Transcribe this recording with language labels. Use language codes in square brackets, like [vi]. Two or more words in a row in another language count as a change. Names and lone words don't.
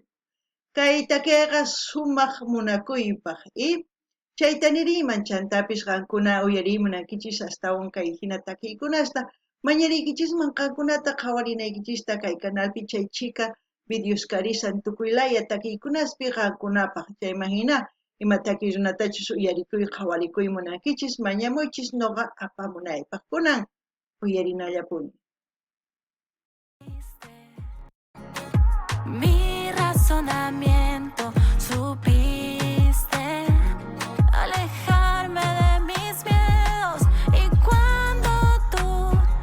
[qu] Kay takiyqa sumaq munakuypaq chayta niriman chantapis qankuna uyarimunankichis astawan kay hina takiykunasta mañariykichisman qankunata qhawarinaykichista kay kanalpi chay chika videos karisan tukuylaya takiykunaspi qankunapaq chayman hina ima takiy runatachus uyarikuy qhawarikuy munankichis mañamuychis noqa apamunaypaq kunan uyarinallapuni. [es] Mi razonamiento supiste alejarme de mis miedos y cuando tú